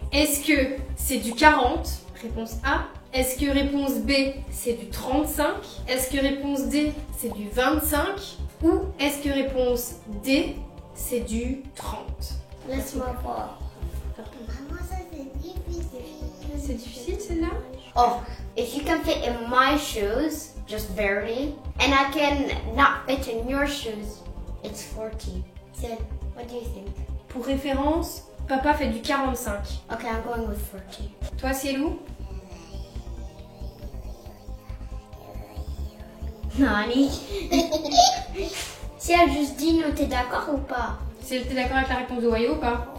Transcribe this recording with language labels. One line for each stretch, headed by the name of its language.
French: Est-ce que c'est du 40? Réponse A. Est-ce que réponse B, c'est du 35? Est-ce que réponse D, c'est du 25? Ou est-ce que réponse D, c'est du 30? Laisse-moi voir. Maman, ça c'est difficile. C'est difficile celle-là?
English: Oh, if you can fit in my shoes, just barely, and I can not fit in your shoes, it's 40. Sid, what do you think?
French: Pour référence, papa fait du 45.
English: Okay, I'm going with 40.
French: Toi, Cielou?
Japanese: Nani?
French: Si elle juste dit nous, t'es d'accord ou pas? T'es d'accord avec la réponse de Wayo ou pas?